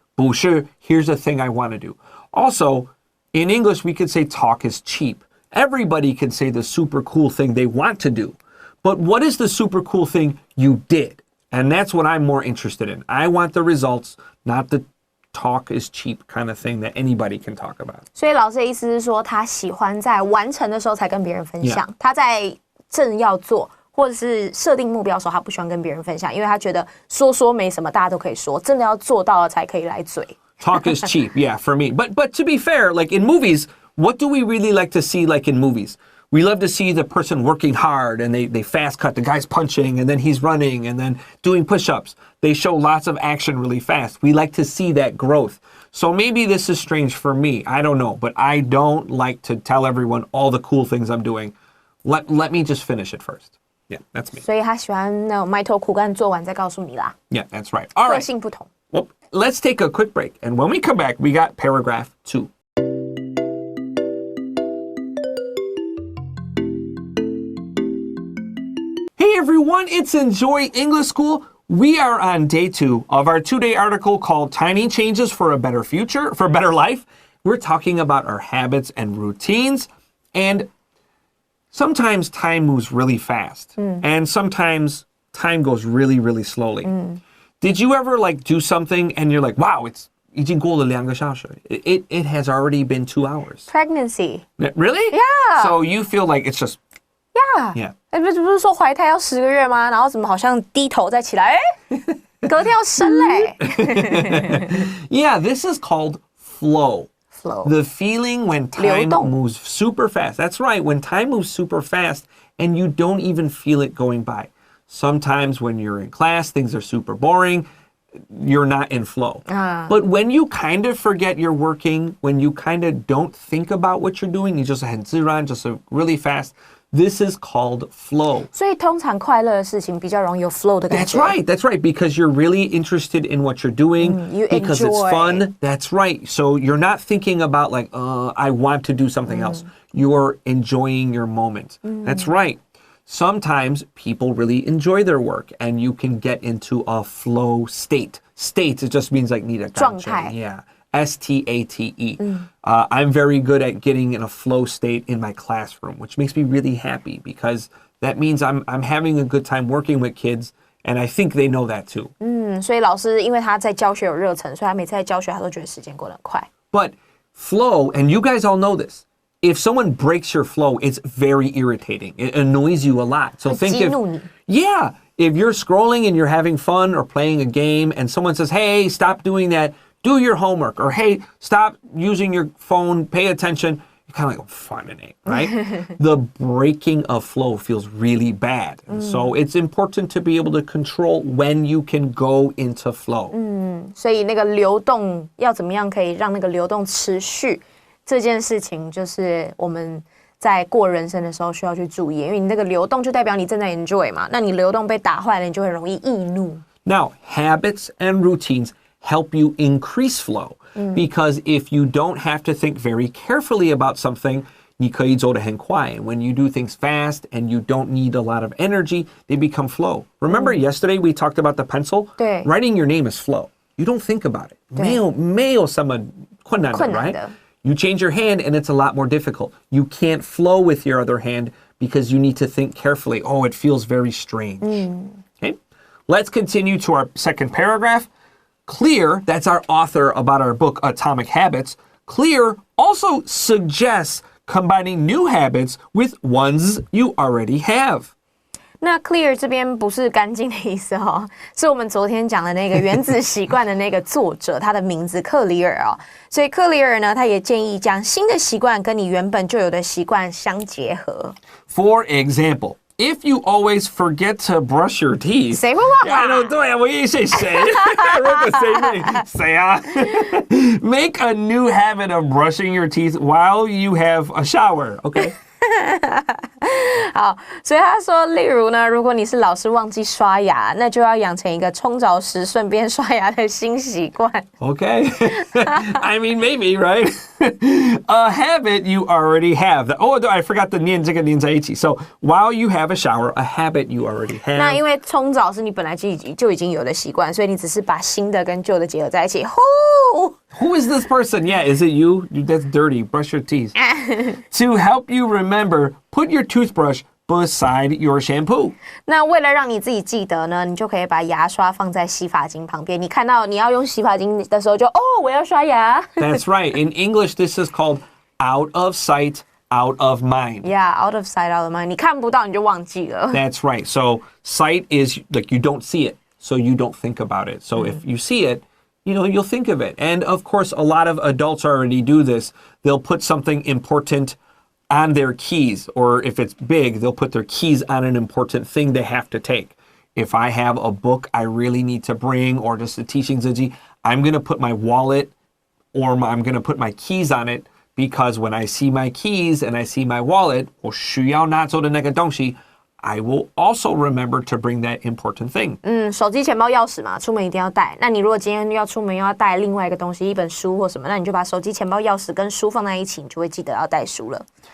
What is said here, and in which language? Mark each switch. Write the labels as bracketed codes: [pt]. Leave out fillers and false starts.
[zh] 不是, [en] here's a thing I want to do. Also, in English, we could say talk is cheap. Everybody can say the super cool thing they want to do. But what is the super cool thing you did? And that's what I'm more interested in. I want the results, not the talk is cheap kind of thing that anybody can talk about. [zh] 所以老师的意思是说，他喜欢在完成的时候才跟别人分享。他在正要做或者是设定目标的时候，他不喜欢跟别人分享，因为他觉得说没什么，大家都可以说，真的要做到了才可以来嘴。 [en] Talk is cheap, yeah, for me. But to be fair, like in movies, what do we really like to see like in movies? We love to see the person working hard and they fast cut. The guy's punching and then he's running and then doing push-ups. They show lots of action really fast. We like to see that growth. So maybe this is strange for me. I don't know. But I don't like to tell everyone all the cool things I'm doing. Let me just finish it first. Yeah, that's me. [zh] 所以他喜欢那种埋头苦干做完再告诉你啦。 [en] Yeah, that's right. All right. [zh] 个性不同。 [en] Well, let's take a quick break. And when we come back, we got paragraph 2. Hey everyone, it's Enjoy English School. We are on day 2 of our 2-day article called Tiny Changes for a Better Future, for a Better Life. We're talking about our habits and routines, and sometimes time moves really fast, and sometimes time goes really, really slowly. Did you ever like do something and you're like, wow, it's [zh] 已经过了2个小时. [en] It has already been 2 hours. Pregnancy. Really? Yeah. So you feel like it's just [zh] Yeah. 不是说怀胎要10个月吗？然后怎么好像低头再起来，隔天要生嘞。 [en] Yeah, this is called flow. Flow. The feeling when time moves super fast. That's right, when time moves super fast and you don't even feel it going by. Sometimes when you're in class, things are super boring. You're not in flow. But when you kind of forget you're working, when you kind of don't think about what you're doing, you just [zh] 很自然, [en] just really fast. This is called flow. [zh] 所以通常快乐的事情比较容易有 flow 的感觉。 [en] That's right, because you're really interested in what you're doing, because it's fun. That's right. So you're not thinking about like, I want to do something else. You're enjoying your moment. That's right. Sometimes people really enjoy their work and you can get into a flow state. State, it just means like need a [zh] 状态. [en] Yeah. S-T-A-T-E. I'm very good at getting in a flow state in my classroom, which makes me really happy because that means I'm having a good time working with kids, and I think they know that too. [zh] 所以老师因为他在教学有热忱，所以他每次在教学他都觉得时间过得很快。 [en] But flow, and you guys all know this, if someone breaks your flow, it's very irritating. It annoys you a lot. So think if you're scrolling and you're having fun or playing a game and someone says, hey, stop doing that, do your homework, or hey, stop using your phone, pay attention. You're kind of like, oh, fun it ain't, right? The breaking of flow feels really bad. And so it's important to be able to control when you can go into flow. [zh] 所以那个流动要怎么样可以让那个流动持续，这件事情就是我们在过人生的时候需要去注意，因为你那个流动就代表你正在 enjoy 嘛，那你流动被打坏了，你就会容易易怒。 [en] Now, habits and routines help you increase flow because if you don't have to think very carefully about something, [zh] 你可以走得很快. [en] And when you do things fast and you don't need a lot of energy, they become flow. Remember yesterday we talked about the pencil? [zh] 对. [en] Writing your name is flow. You don't think about it. [zh] 没有什么困难的, right? [en] You change your hand and it's a lot more difficult. You can't flow with your other hand because you need to think carefully. Oh, it feels very strange. Okay? Let's continue to our second paragraph. Clear, that's our author about our book, Atomic Habits. Clear also suggests combining new habits with ones you already have. [zh] 那 clear 这边不是干净的意思哦，是我们昨天讲的那个原子习惯的那个作者，他的名字克里尔哦。所以克里尔呢，他也建议将新的习惯跟你原本就有的习惯相结合。 [en] For example, if you always forget to brush your teeth, [zh] 谁会忘啊？ [en] I don't [zh] 对啊，我也是谁 [en] I wrote the same thing. [zh] 谁啊？ [en] Make a new habit of brushing your teeth while you have a shower. Okay. [zh] 好，所以他说，例如呢，如果你是老是忘记刷牙，那就要养成一个冲澡时顺便刷牙的新习惯。 [en] Okay. I mean, maybe, right? A habit you already have. Oh, I forgot the [zh] 念这个连在一起. [en] So, while you have a shower, a habit you already have. [zh] 那因为冲澡是你本来就已经有的习惯，所以你只是把新的跟旧的结合在一起。 [en] Who is this person? Yeah, is it you? That's dirty. Brush your teeth. To help you remember, put your toothbrush beside your shampoo. [zh] 那为了让你自己记得呢，你就可以把牙刷放在洗发精旁边。你看到你要用洗发精的时候就，我要刷牙。 [en] That's right. In English, this is called out of sight, out of mind. Yeah, out of sight, out of mind. [zh] 你看不到你就忘记了。 [en] That's right. So sight is like you don't see it, so you don't think about it. So if you see it, you'll think of it. And of course, a lot of adults already do this. They'll put something important on their keys, or if it's big, they'll put their keys on an important thing they have to take. If I have a book I really need to bring, or just a teaching ziji, I'm going to put my wallet or I'm going to put my keys on it, because when I see my keys and I see my wallet, [zh] 我需要拿走的那个东西, [en] I will also remember to bring that important thing. [zh] 手机、钱包、钥匙嘛，出门一定要带。那你如果今天要出门又要带另外一个东西，一本书或什么，那你就把手机、钱包、钥匙跟书放在一起，你就会记得要带书了。